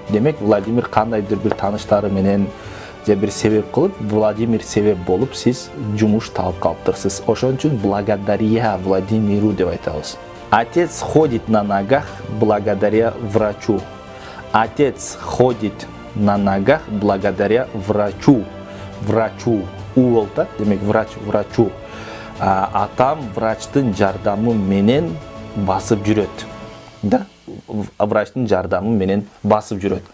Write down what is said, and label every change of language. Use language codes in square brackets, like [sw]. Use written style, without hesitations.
[ky] Демек Владимир кандайдыр бир тааныштары менен же бир себеп кылып, Владимир себеп болуп сиз жумуш таап калыптырсыз. Ошон үчүн благодаря Владимиру деп айтабыз. [ru] Отец ходит на ногах благодаря врачу. Отец ходит на ногах благодаря врачу. [ky] Врачу. У болду, демек врачу. Атам врачтын жардамы менен басып жүрөт. Да? Врачтын жардамы менен басып жүрөт.